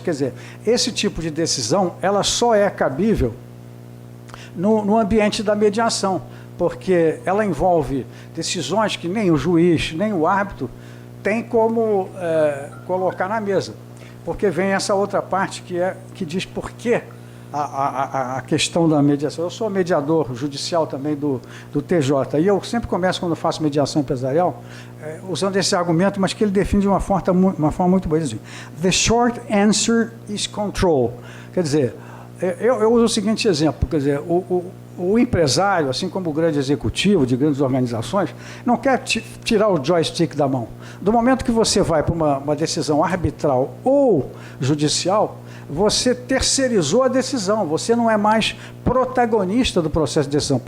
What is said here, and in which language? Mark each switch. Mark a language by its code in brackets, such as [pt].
[pt] Quer dizer, esse tipo de decisão ela só é cabível no ambiente da mediação, porque ela envolve decisões que nem o juiz, nem o árbitro tem como colocar na mesa, porque vem essa outra parte que diz por que a questão da mediação. Eu sou mediador judicial também do TJ, e eu sempre começo, quando eu faço mediação empresarial, usando esse argumento, mas que ele define de uma forma muito boa. Assim, [en] the short answer is control. [pt] Quer dizer, eu uso o seguinte exemplo, quer dizer, o empresário, assim como o grande executivo de grandes organizações, não quer tirar o joystick da mão. Do momento que você vai para uma decisão arbitral ou judicial, você terceirizou a decisão, você não é mais protagonista do processo de decisão.